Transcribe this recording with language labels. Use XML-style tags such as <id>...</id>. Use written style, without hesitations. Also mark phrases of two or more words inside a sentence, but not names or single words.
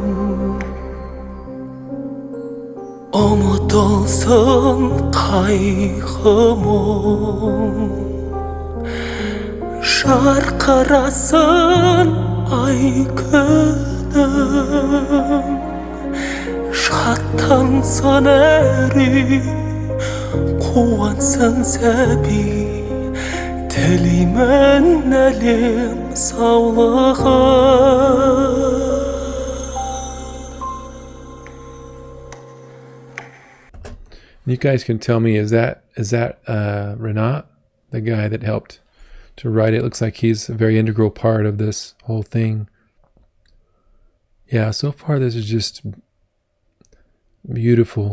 <kk>Ұмытылсын қайғы мұң, жарқырасын ай күнім, шаттансын әр үй, қуансын сәби, тілеймін әлем саулығын.</kk> <en>You guys can tell me, is that Renat, the guy that helped to write it? Looks like he's a very integral part of this whole thing. Yeah, so far this is just beautiful.</en>